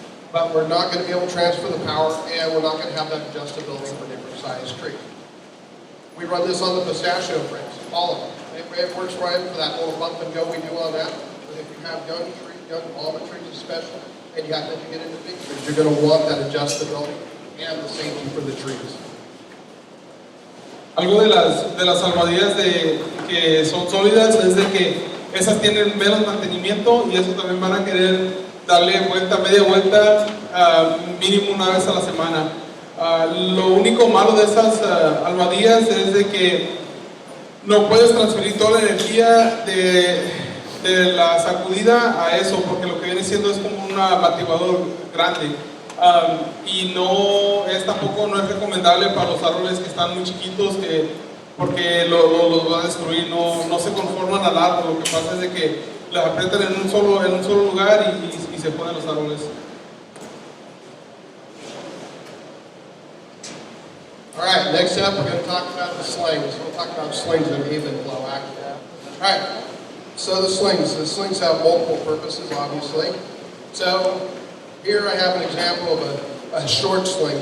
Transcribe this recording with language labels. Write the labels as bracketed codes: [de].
[en] But we're not going to be able to transfer the power, and we're not going to have that adjustability for different size trees. We run this on the pistachio frames, all of them. It works right for that little bump and go we do on that. But if you have young almond trees especially, and you have to get into big trees, you're going to want that adjustability and the safety for the trees. [es] Algo de las almohadillas que son sólidas es de que esas tienen menos mantenimiento y eso también van a querer darle media vuelta, mínimo una vez a la semana. Lo único malo de esas almohadillas es de que no puedes transferir toda la energía de la sacudida a eso, porque lo que viene siendo es como un amortiguador grande. Y tampoco no es recomendable para los árboles que están muy chiquitos, porque los va a destruir, no se conforman al árbol. Lo que pasa es de que las aprietan en un solo lugar y se ponen los árboles. [en] Alright, next up we're going to talk about the slings. We'll talk about slings and even flow actually. Alright, so the slings have multiple purposes obviously. So here I have an example of a short sling.